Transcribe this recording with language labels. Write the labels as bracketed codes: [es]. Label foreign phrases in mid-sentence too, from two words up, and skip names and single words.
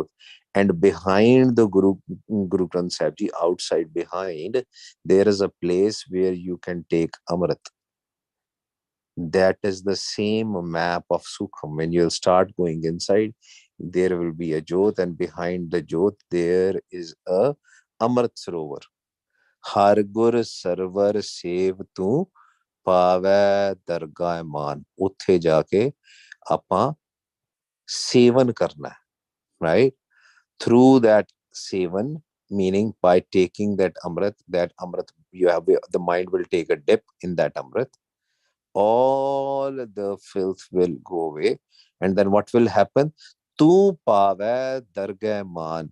[en] And behind the Guru Granth Sahib Ji, outside behind, there is a place where you can take Amrit. That is the same map of Sukham. When you'll start going inside, there will be a Jyot, and behind the Jyot, there is a Amrit Sarovar. [pa] ਹਰਿ ਗੁਰੁ ਸਰਵਰੁ ਸੇਵਿ ਤੂ ਪਾਵਹਿ ਦਰਗਹ ਮਾਨੁ. ਉੱਥੇ ਜਾ ਕੇ ਆਪਾਂ ਸੇਵਨ ਕਰਨਾ, [en] right? Through that sevan, meaning by taking that amrit, you have, the mind will take a dip in that amrit. All the filth will go away. And then what will happen? [pa] ਤੂ ਪਾਵਹਿ ਦਰਗਹ ਮਾਨੁ.